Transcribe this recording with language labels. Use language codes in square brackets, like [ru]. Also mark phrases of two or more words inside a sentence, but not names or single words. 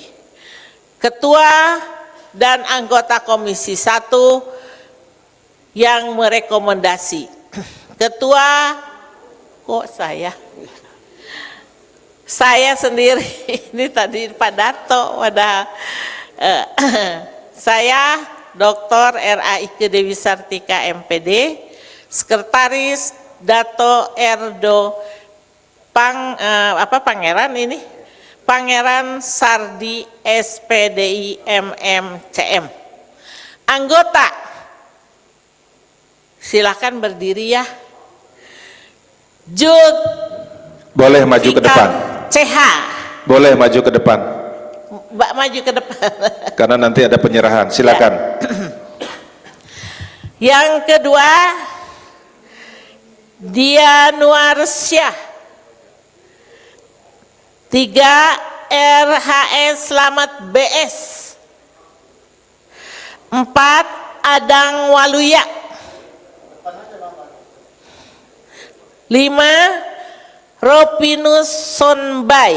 [id] Ketua dan anggota Komisi 1 yang merekomendasi. Ketua, kok saya sendiri, ini tadi Pak Dato, saya Dr. R.A.I.K. Dewi Sartika MPD, Sekretaris Dato Erdo Pangeran Sardi SPDI MMCM. Anggota, silakan berdiri ya. Jud, boleh maju ke depan. CH, boleh maju ke depan. Mbak maju ke depan. Karena nanti ada penyerahan, silakan. Ya. Yang kedua, Dianuarsyah. 3, RHS Slamet BS. 4, Adang Waluya. 5, Ropinus Sonbai.